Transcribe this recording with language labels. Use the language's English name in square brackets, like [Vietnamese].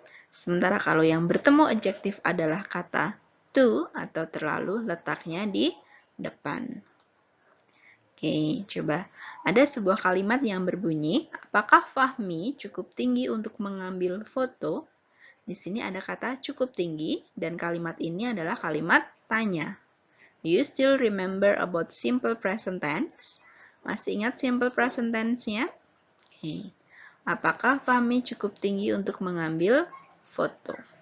[Indonesian] Sementara kalau yang bertemu adjektif adalah kata too atau terlalu, letaknya di depan. Oke, coba. Ada sebuah kalimat yang berbunyi, apakah Fahmi cukup tinggi untuk mengambil foto? Di sini ada kata cukup tinggi, dan kalimat ini adalah kalimat tanya. [English] Do you still remember about simple present tense? [Indonesian] Masih ingat simple present tense-nya? Okay. Apakah Fahmi cukup tinggi untuk mengambil foto?